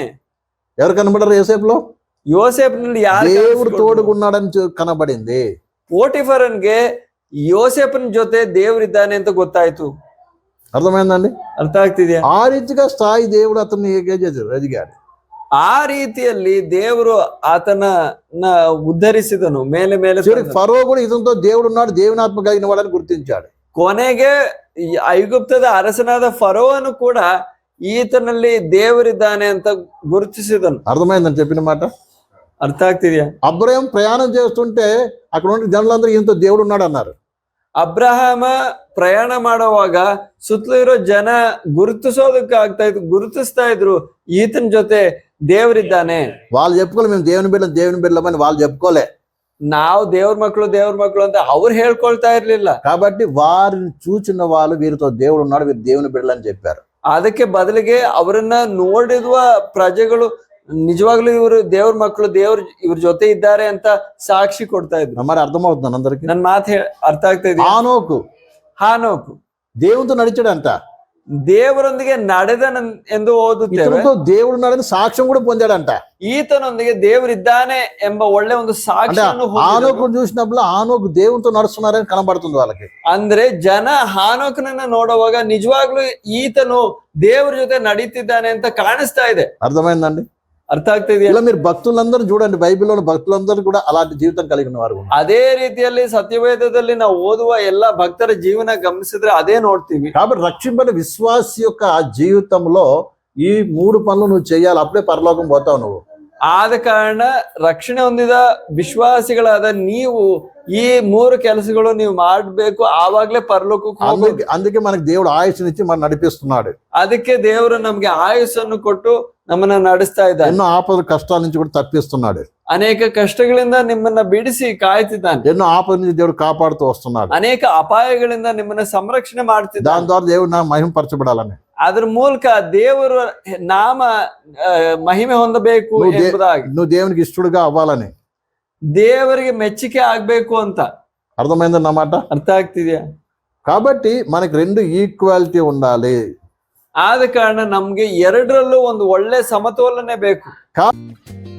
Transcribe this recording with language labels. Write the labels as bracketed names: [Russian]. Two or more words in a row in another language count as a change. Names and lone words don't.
[Telugu] ఎవరు కనబడరు ఏసేపులో? [Kannada] ಯೋಸೇಫ್ನಲ್ಲಿ ಯಾರು? [Telugu] దేవుడు తోడుగున్నాడని కనబడింది. [Kannada] ಪೋಟಿಫರನ್ಗೆ ಯೋಸೇಫನ ಜೊತೆ ದೇವರಿದ್ದಾನೆ ಅಂತ ಗೊತ್ತಾಯ್ತು. [Telugu] అర్థమైందండి? [Kannada] ಅರ್ಥ ಆಗ್ತಿದ್ಯಾ? [Telugu] ఆ రీతిగా స్థాయి దేవుడు అతన్ని ఎదిగాడు. [Kannada] ಆ ರೀತಿಯಲ್ಲಿ ದೇವರು ಆತನ ಉದ್ಧರಿಸಿದನು, ಮೇಲೆ ಮೇಲೆ. [Telugu] ఫరో కూడా ఇతనితో దేవుడు ఉన్నాడు, దేవుని ఆత్మ కలిగిన వాడని గుర్తించాడు. [Kannada] ಕೊನೆಗೆ ಐಗುಪ್ತದ ಅರಸನಾದ ಫರೋವನು ಕೂಡ ಈತನಲ್ಲಿ ದೇವರಿದ್ದಾನೆ ಅಂತ ಗುರುತಿಸಿದನು. [Telugu] అర్థమైందని చెప్పిన మాట [Kannada] ಅರ್ಥ ಆಗ್ತಿದ್ಯಾ? [Telugu] అబ్రహాం ప్రయాణం చేస్తుంటే అక్కడ ఉన్న జనులందరూ ఈయనతో దేవుడు ఉన్నాడు అన్నారు. [Kannada] ಅಬ್ರಹಾಮ ಪ್ರಯಾಣ ಮಾಡುವಾಗ ಸುತ್ತಲೂ ಇರೋ ಜನ ಗುರುತಿಸ್ತಾ ಇದ್ರು, ಈತನ ಜೊತೆ ದೇವರಿದ್ದಾನೆ. [Telugu] వాళ్ళు చెప్పుకోలే మేము దేవుని బిడ్డలని వాళ్ళు చెప్పుకోలే. [Kannada] ನಾವು ದೇವ್ರ ಮಕ್ಕಳು ಅಂತ ಅವ್ರು ಹೇಳ್ಕೊಳ್ತಾ ಇರ್ಲಿಲ್ಲ. [Telugu] కాబట్టి వారిని చూచిన వాళ్ళు వీరితో దేవుడు ఉన్నాడు, వీరు దేవుని బిడ్డలని చెప్పారు. [Kannada] ಅದಕ್ಕೆ ಬದಲಿಗೆ ಅವರನ್ನ ನೋಡಿರುವ ಪ್ರಜೆಗಳು ನಿಜವಾಗ್ಲೂ ಇವರು ದೇವ್ರ ಮಕ್ಕಳು, ಇವ್ರ ಜೊತೆ ಇದ್ದಾರೆ ಅಂತ ಸಾಕ್ಷಿ ಕೊಡ್ತಾ ಇದ್ರು. [Telugu] మరి అర్థమవుతుంది అందరికి? [Kannada] ನನ್ ಮಾತು ಅರ್ಥ ಆಗ್ತಾ ಇದೆ? ಹಾನೋಕು [Telugu] దేవునితో నడిచాడంట, [Kannada] ದೇವರೊಂದಿಗೆ ನಡೆದ ಎಂದು ಓದುತ್ತೇವೆ. [Telugu] దేవుడు ఉన్నాడని సాక్ష్యం కూడా పొందాడంట. [Kannada] ಈತನೊಂದಿಗೆ ದೇವರಿದ್ದಾನೆ ಎಂಬ ಒಳ್ಳೆ ಒಂದು ಸಾಕ್ಷ್ಯವನ್ನು [Telugu] ಹಾನೋಕು చూసినప్పుడు ಹಾನೋಕು దేవునితో నడుస్తున్నారని కనబడుతుంది వాళ్ళకి. [Kannada] ಅಂದ್ರೆ ಜನ ಹಾನೋಕನನ್ನ ನೋಡುವಾಗ ನಿಜವಾಗ್ಲೂ ಈತನು ದೇವರ ಜೊತೆ ನಡೀತಿದ್ದಾನೆ ಅಂತ ಕಾಣಿಸ್ತಾ ಇದೆ. [Telugu] అర్థమైందండి? [Kannada] ಅರ್ಥ ಆಗ್ತಿದೆಯಾ? [Telugu] ఇలా మీరు భక్తులందరూ చూడండి, బైబిల్లోని భక్తులందరూ కూడా అలాంటి జీవితం కలిగిన వారు. [Kannada] ಅದೇ ರೀತಿಯಲ್ಲಿ సత్యవేదದಲ್ಲಿ ನಾವು ಓದುವ ಎಲ್ಲಾ ಭಕ್ತರ ಜೀವನ ಗಮನಿಸಿದ್ರೆ ಅದೇ ನೋಡ್ತೀವಿ. [Telugu] కాబట్టి రక్షింపబడిన విశ్వాసి యొక్క జీవితంలో ఈ 3 పనులు నువ్వు చేయాలి, అప్పుడే పరలోకం పోతావు నువ్వు. [Kannada] ಆದ ಕಾರಣ ರಕ್ಷಣೆ ಹೊಂದಿದ ವಿಶ್ವಾಸಿಗಳಾದ ನೀವು ಈ 3 ಕೆಲಸಗಳು ನೀವು ಮಾಡಬೇಕು, ಆವಾಗ್ಲೇ ಪರಲೋಕಕ್ಕೆ ಹೋಗ್ಬೇಕು. [Telugu] అందుకే మనకి దేవుడు ఆయుష్నిచ్చి మనం నడిపిస్తున్నాడు. [Kannada] ಅದಕ್ಕೆ ದೇವರು ನಮ್ಗೆ ಆಯುಸ್ಸನ್ನು ಕೊಟ್ಟು ನಮ್ಮನ್ನ ನಡೆಸ್ತಾ ಇದ್ದಾನೆ. [Telugu] ఎన్నో ఆపద కష్టాల నుంచి కూడా తప్పిస్తున్నాడు. [Kannada] ಅನೇಕ ಕಷ್ಟಗಳಿಂದ ನಿಮ್ಮನ್ನ ಬಿಡಿಸಿ ಕಾಯ್ತಿದ್ದಾನೆ. [Telugu] ఎన్నో ఆపద నుంచి దేవుడు కాపాడుతూ వస్తున్నాడు. [Kannada] ಅನೇಕ ಅಪಾಯಗಳಿಂದ ನಿಮ್ಮನ್ನ ಸಂರಕ್ಷಣೆ ಮಾಡ್ತಿದ್ದಾನೆ. [Telugu] దాని ద్వారా దేవుడు నా మహిమపరచబడాలని, [Kannada] ಅದ್ರ ಮೂಲಕ ದೇವರ ನಾಮ ಮಹಿಮೆ ಹೊಂದಬೇಕು ಎಂಬುದಾಗಿ, [Telugu] నువ్వు దేవునికి ఇష్టడుగా అవ్వాలని, [Kannada] ದೇವರಿಗೆ ಮೆಚ್ಚುಗೆ ಆಗ್ಬೇಕು ಅಂತ. [Telugu] అర్థమైందన్నమాట? [Kannada] ಅರ್ಥ ಆಗ್ತಿದ್ಯಾ? [Telugu] కాబట్టి మనకి 2 ఈక్వాలిటీ ఉండాలి. [Kannada] ಆದ ಕಾರಣ ನಮ್ಗೆ ಎರಡರಲ್ಲೂ ಒಂದು ಒಳ್ಳೆ ಸಮತೋಲನೆ ಬೇಕು. కా